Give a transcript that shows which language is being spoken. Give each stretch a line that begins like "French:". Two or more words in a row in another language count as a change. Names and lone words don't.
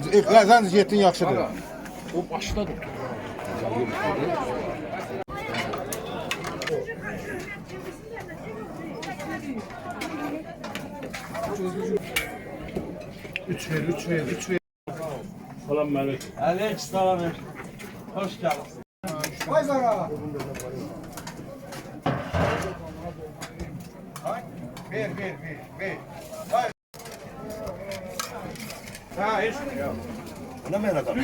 Azerbaijani: Zəncir getdin yaxşıdır. O başda dur. Üç ver. Salam aleyküm. Aleyküm selam. Hoş geldin. Vay zara. Ver. Ha, heç Nə mənə da?